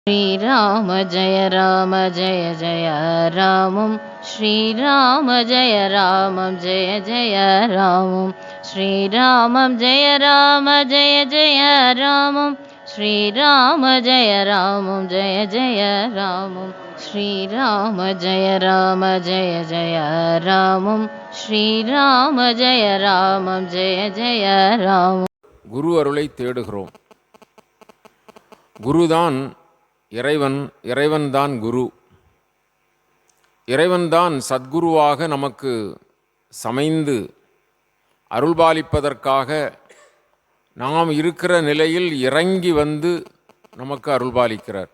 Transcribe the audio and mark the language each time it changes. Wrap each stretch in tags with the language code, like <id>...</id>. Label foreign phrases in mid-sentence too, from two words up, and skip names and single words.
<sa>श्रीराम जय जय रामं श्रीराम जय जय रामं श्रीरामं जय जय रामं श्रीराम जय जय रामं श्रीराम जय जय रामं श्रीराम जय जय रामं.</sa> <ta>குரு அருளை தேடுகிறோம். குருதான் இறைவன், இறைவன்தான் குரு. இறைவன்தான் சத்குருவாக நமக்கு சமைந்து அருள்பாலிப்பதற்காக நாம் இருக்கிற நிலையில் இறங்கி வந்து நமக்கு அருள்பாலிக்கிறார்.</ta>